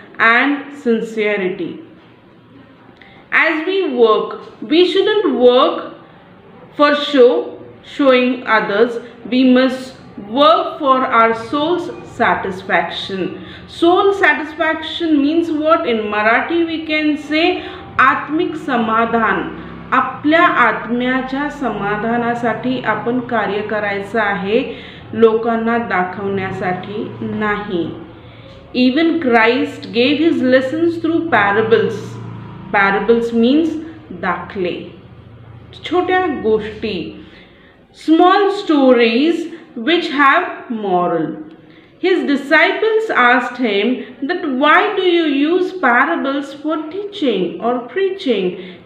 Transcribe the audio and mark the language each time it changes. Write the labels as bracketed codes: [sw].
[en] and sincerity. As we work, we shouldn't work for showing others. We must work for our soul's satisfaction. Soul satisfaction means what? In Marathi we can say [mr] आत्मिक समाधान. आपल्या आत्म्याच्या समाधानासाठी आपण कार्य करायचं आहे, लोकांना दाखवण्यासाठी नाही. [en] Even Christ gave his lessons through parables. Parables means [mr] दाखले, छोट्या गोष्टी, [en] small stories which have moral. His disciples asked him that why do you use parables for teaching or preaching?